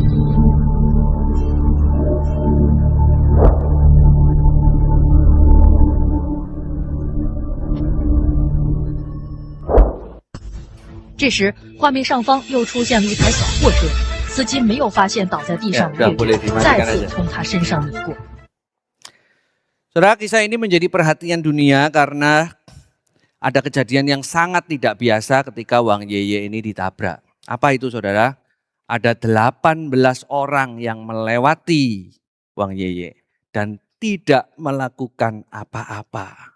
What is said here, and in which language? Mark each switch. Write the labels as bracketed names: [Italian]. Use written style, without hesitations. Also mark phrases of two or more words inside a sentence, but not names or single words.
[Chinese] 这时，画面上方又出现了一台小货车。司机没有发现倒在地上的月月，再次从他身上碾过。 [Indonesian] Saudara, kisah ini menjadi perhatian dunia karena ada kejadian yang sangat tidak biasa ketika Wang Yeye ini ditabrak. Apa itu saudara? Ada 18 orang yang melewati Wang Yeye dan tidak melakukan apa-apa.